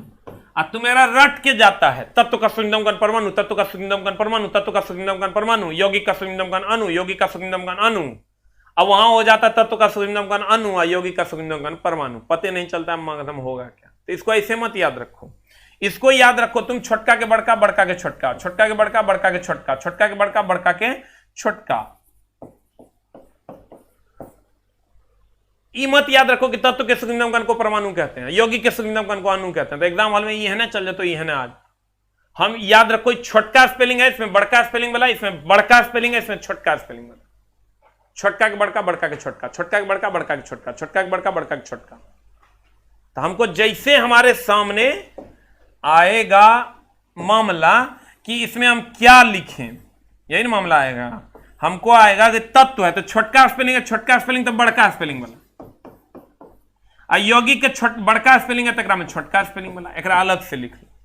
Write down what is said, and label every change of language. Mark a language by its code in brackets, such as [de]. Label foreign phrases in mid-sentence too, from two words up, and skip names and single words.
[hi] अब तुम्हारा रट के जाता है तत्व का सूक्ष्मतम कण परमाणु, तत्व का सूक्ष्मतम कण परमाणु, तत्व का सूक्ष्मतम कण परमाणु, यौगिक का सूक्ष्मतम कण अणु, यौगिक का सूक्ष्मतम कण अणु। अब वहां हो जाता तत्व का सूक्ष्मतम कण अणु और यौगिक का सूक्ष्मतम कण परमाणु। पता नहीं चलता खत्म होगा क्या। तो इसको ऐसे मत याद रखो, इसको याद रखो तुम छोटका के बड़का, बड़का के छोटका, छोटका के बड़का, बड़का के छोटका, छोटका के बड़का, बड़का के छोटका। मत याद रखो कि तत्व के सूक्ष्मतम कण को परमाणु कहते हैं, यौगिक के सूक्ष्मतम कण को अणु कहते हैं। तो [en] exam hall [hi] में ये है ना, चल जाए तो ये है ना। आज हम याद रखो छोटका स्पेलिंग है, इसमें बड़का स्पेलिंग वाला, इसमें बड़का स्पेलिंग है, इसमें छोटका स्पेलिंग वाला। छोटका के बड़का, बड़का के छोटका, छोटका के बड़का, बड़का के छोटका, छोटका के बड़का, बड़का के छोटका। तो हमको जैसे हमारे सामने आएगा मामला कि इसमें हम क्या लिखें, यही ना मामला आएगा। हमको आएगा कि तत्व है तो छोटका स्पेलिंग है, छोटका स्पेलिंग तो बड़का स्पेलिंग वाला। यौगिक के बड़का स्पेलिंग है तो में छोटका स्पेलिंग वाला, एक अलग से लिख लो।